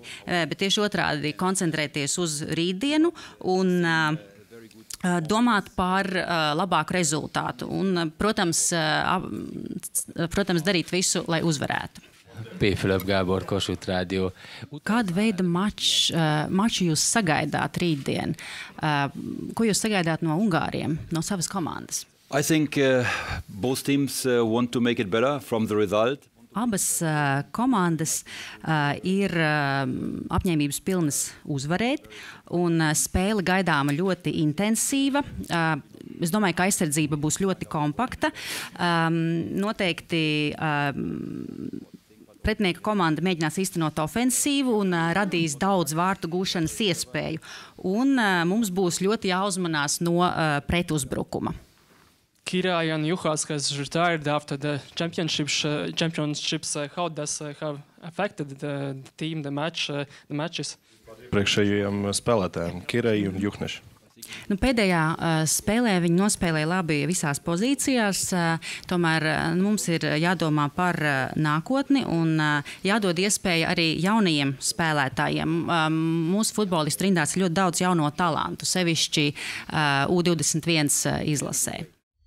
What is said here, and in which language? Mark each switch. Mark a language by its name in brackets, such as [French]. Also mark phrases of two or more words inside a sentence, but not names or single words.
[Latvian] Bet tieši otrādi koncentrēties uz rītdienu un domāt par labāku rezultātu un, protams, darīt visu, lai uzvarētu. P. Fülöp Gábor, Kossuth Rádió. Kāda veida maču jūs sagaidāt rītdien? Ko jūs sagaidāt no Ungāriem, no savas komandas? [English] I think both teams want to make it better from the result. [Latvian] Abas komandas ir apņēmības pilnas uzvarēt, un spēle gaidāma ļoti intensīva. Es domāju, ka aizsardzība būs ļoti kompakta. Noteikti pretinieka komanda mēģinās īstenot ofensīvu un radīs daudz vārtu gūšanas iespēju. Un mums būs ļoti jāuzmanās no pretuzbrukuma. [English] Kira and Juhas has retired after the championships. How does have affected the team, the matches? [Latvian] Priekšējiem spēlētājiem, Kirai un Juhneši. Pēdējā spēlē viņi nospēlēja labi visās pozīcijās, tomēr mums ir jādomā par nākotni un jādod iespēja arī jaunajiem spēlētājiem. Mūsu futbolistu rindās ir ļoti daudz jauno talantu, sevišķi U21 izlasē.